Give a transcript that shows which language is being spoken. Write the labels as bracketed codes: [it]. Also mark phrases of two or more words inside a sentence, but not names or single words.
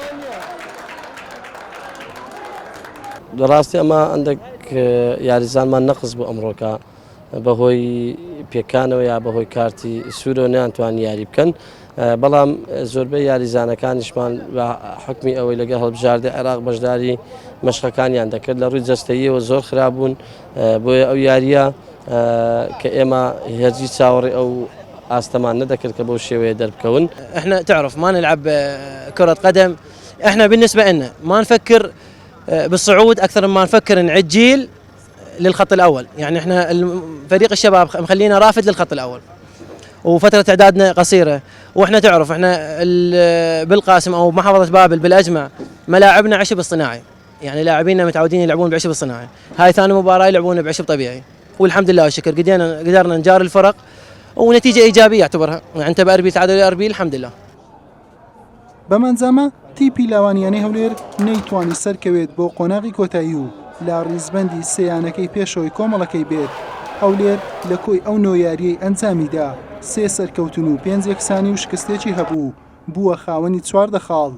[ckb] ڕاستی ئەمە هەندێک یاریزانمان نەقز بوو ئەمڕۆکە بەهۆی پێکانەوە یا بەهۆی کارتی سوورە نەیانتوان یاری بکەن، بەڵام زۆربەی یاریزانەکانیشمان بە حکمی ئەوەی لەگەڵ هەڵبژاردە عێراق بەشداری مەشقەکانیان دەکرد لە ڕووی جەستەییەوە زۆر خراببوون، بۆیە ئەو یاریە کە ئێمە هێرجی چاوەڕێ ئەو ئاستەمان ندەکرد کە بەو شێوەیە دەربکەون. [ar] احنا تعرف ما نلعب كرة قدم، احنا بالنسبة لنا ما نفكر بالصعود أكثر مما نفكر نعد جيل للخط الأول، يعني احنا فريق الشباب مخلينا رافد للخط الأول وفترة إعدادنا قصيرة، واحنا تعرف احنا بالقاسم أو محافظة بابل بالأجمع ملاعبنا عشب الصناعي، يعني لاعبينا متعودين يلعبون بعشب الصناعي، هاي ثاني مباراة يلعبون بعشب طبيعي، والحمد لله والشكر قدرنا نجار الفرق ونتيجة إيجابية أعتبرها، يعني أنت بأربي تعادل أربي الحمد لله. [ckb] بەمەنجامە تیپی لاوانیانەی هەولێر نەیتوانی سەرکەوێت بۆ قۆناغی کۆتایی و لە ڕیزبەندی سەیانەکەی پێشەوەی کۆمەڵەکەی بێت. هەولێر لە کۆی ئەو نۆیاریەی ئەنجامیدا 3 سەرکەوتن و 5 یەکسانی و شکستێکی هەبوو، بووە خاوەنی 4 خاڵ.